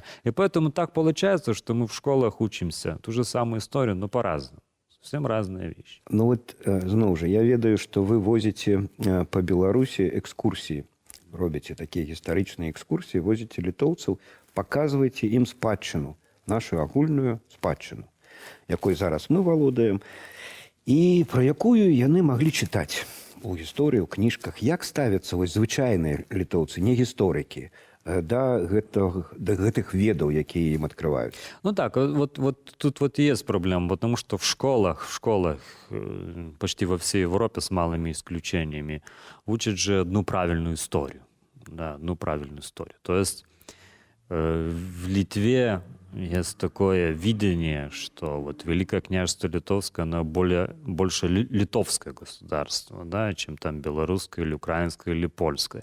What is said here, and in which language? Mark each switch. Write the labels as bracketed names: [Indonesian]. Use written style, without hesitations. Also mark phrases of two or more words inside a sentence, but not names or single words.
[Russian] И поэтому так получается, что мы в школах учимся ту же самую историю, но по-разному. Совсем разные вещи. [Belarusian] Ну вот, знову же, я ведаю, [Russian] что вы возите по Беларуси экскурсии, [Belarusian] робите такие гістарычныя экскурсии, возите літоўцаў, [Russian] показываете им [Belarusian] спадчыну, нашу агульную спадчыну, якой зараз мы валодаем, и про якую яны могли читать у гісторыі, у кніжках. Як ставятся вось звычайныя літоўцы, не гісторыкі, да гэтых ведаў, якія [Russian] им открывают? Ну так, вот тут вот есть проблема, потому что в школах почти во всей Европе с малыми исключениями учат же одну правильную историю. Да, одну правильную историю. То есть в Литве есть такое видение, что вот Великое княжество Литовское, оно больше литовское государство, да, чем там белорусское или украинское или польское.